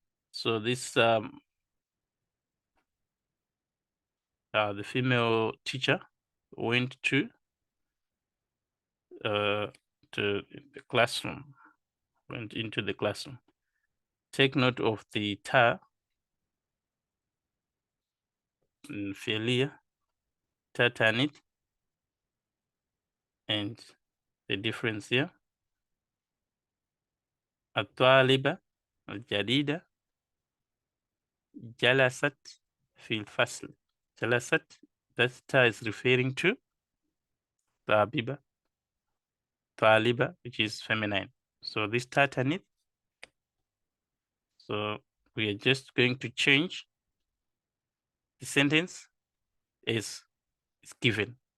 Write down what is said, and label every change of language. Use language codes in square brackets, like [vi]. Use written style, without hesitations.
[en] So this the female teacher went to the classroom. Went into the classroom. Take note of the ta in fi'liya, ta tanit, and the difference here. [ar] الطالبة الجديدة جلست في الفصل. [en] جلست, that ta is referring to طالبة, which is feminine. So this ta tanit. So we are just going to change the sentence as is given.